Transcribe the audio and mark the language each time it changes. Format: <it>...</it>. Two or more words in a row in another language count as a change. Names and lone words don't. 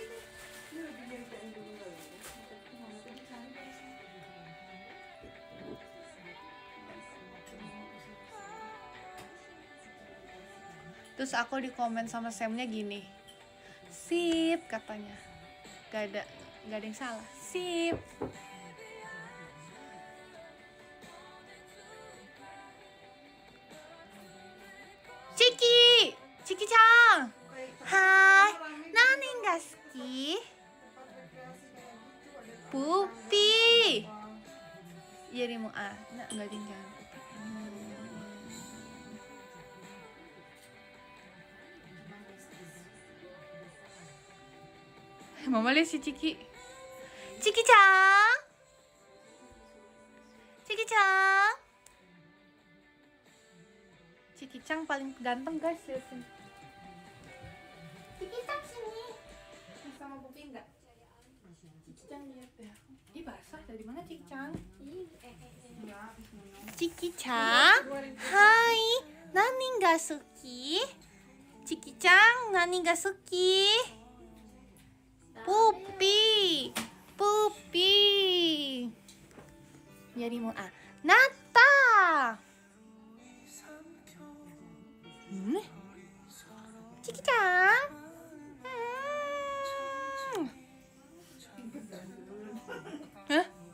<id>Terus aku di komen sama Samnya gini, sip katanya, gak ada yang salah, sip.</id> <ja>Ciki Chang, hai, nani ga suki? Pupi.</ja> <id>Jadi mau nggak jangan. Mama lihat si Ciki Chang. Ciki Chang paling ganteng guys, lihat sini. Ciki Chang sini. Sama Pupi enggak? Ciki Chang lihat ya. Ih, basah. Dari mana Ciki Chang?</id> <ja>Ciki Chang, hai, nani ga suki? Ciki Chang, nani ga suki? Pupi.</ja> <id>Jadi mau Nata. Ciki Chang. Hah?</id>